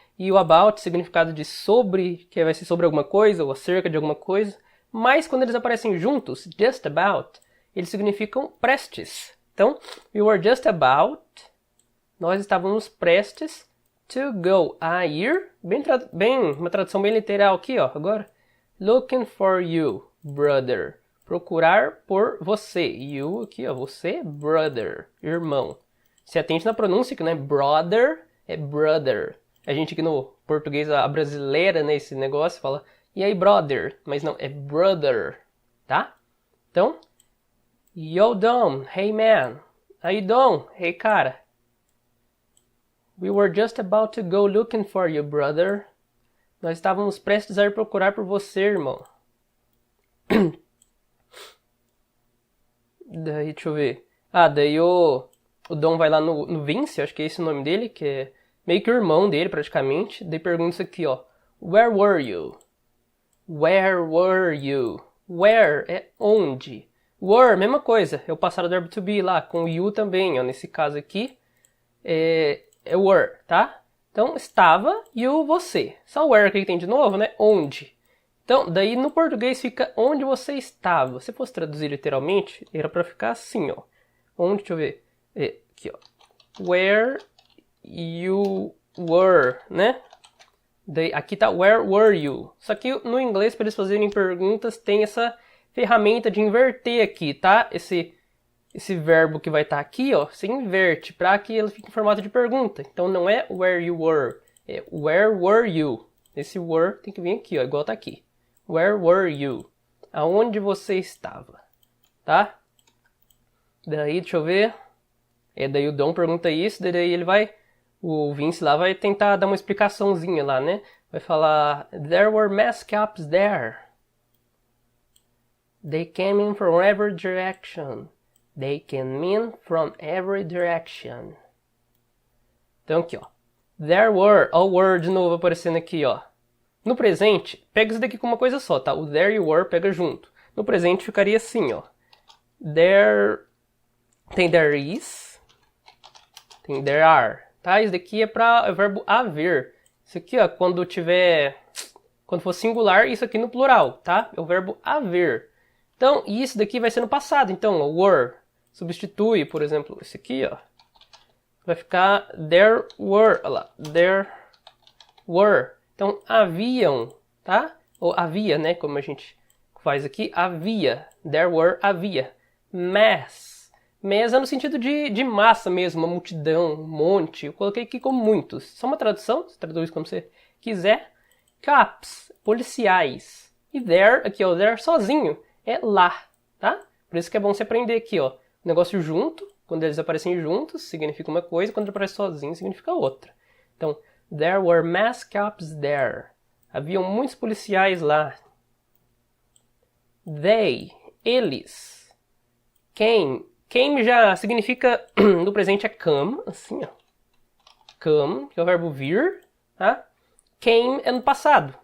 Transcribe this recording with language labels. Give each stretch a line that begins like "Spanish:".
Portuguese: E o about, significado de sobre, que vai ser sobre alguma coisa ou acerca de alguma coisa. Mas quando eles aparecem juntos,
English: just about,
Portuguese: eles significam prestes. Então,
English: we were just about,
Portuguese: nós estávamos prestes
English: to go,
Portuguese: a ir, uma tradução bem literal aqui, ó, agora.
English: Looking for you, brother.
Portuguese: Procurar por você. You aqui, ó, você, brother, irmão. Se atente na pronúncia que não é brother, é brother. A gente aqui no português, a brasileira, né, esse negócio, fala, e aí, brother? Mas não, é brother. tá? Então,
English: yo Dom, hey man. How you doing? Hey cara. We were just about to go looking for you, brother.
Portuguese: Nós estávamos prestes a ir procurar por você, irmão. Daí, deixa eu ver. Daí o Dom vai lá no Vince, acho que é esse o nome dele, que é meio que o irmão dele, praticamente. Daí pergunta isso aqui, ó.
English: Where were you? Where were you? Where
Portuguese: é onde. Were, mesma coisa. É o passado do verbo to be lá, com you também, ó. Nesse caso aqui, é were, tá? Então, estava e o você. Só o where que tem de novo, né? Onde. Então, daí no português fica onde você estava. Se fosse traduzir literalmente, era pra ficar assim, ó. Onde, deixa eu ver. Aqui, ó.
English: Where you were,
Portuguese: né? Daí, aqui tá
English: where were you.
Portuguese: Só que no inglês, para eles fazerem perguntas, tem essa ferramenta de inverter aqui, tá? Esse verbo que vai estar aqui, ó, você inverte para que ele fique em formato de pergunta. Então não é
English: where you were,
Portuguese: é
English: where were you.
Portuguese: Esse were tem que vir aqui, ó, igual tá aqui.
English: Where were you?
Portuguese: Aonde você estava, tá? Daí, deixa eu ver. Daí o Dom pergunta isso, daí ele vai, o Vince lá vai tentar dar uma explicaçãozinha lá, né? Vai falar,
English: there were mascots there. They came in from every direction. They came in from every direction.
Portuguese: Então aqui, ó.
English: There were,
Portuguese: ó, o were de novo aparecendo aqui, ó. No presente, pega isso daqui com uma coisa só, tá? O there e o were pega junto. No presente ficaria assim, ó. There, tem
English: there is,
Portuguese: tem
English: there are,
Portuguese: tá? Isso daqui é para o verbo haver. Isso aqui, ó, quando for singular, isso aqui no plural, tá? É o verbo haver. Então, isso daqui vai ser no passado. Então, ó, were substitui, por exemplo, esse aqui, ó. Vai ficar
English: there were,
Portuguese: olha lá, there were. Então, haviam, tá? Ou havia, né? Como a gente faz aqui, havia.
English: There were,
Portuguese: havia. Mass. Mass é no sentido de massa mesmo, uma multidão, um monte. Eu coloquei aqui como muitos. Só uma tradução, você traduz como você quiser. Cops, policiais. E there, aqui ó, there sozinho, é lá, tá? Por isso que é bom você aprender aqui, ó. Negócio junto, quando eles aparecem juntos, significa uma coisa, quando ele aparece sozinho, significa outra. Então,
English: there were mass cops there.
Portuguese: Haviam muitos policiais lá. They, eles. Came já significa, no presente é come, assim, ó. Come, que é o verbo vir, tá? Came é no passado.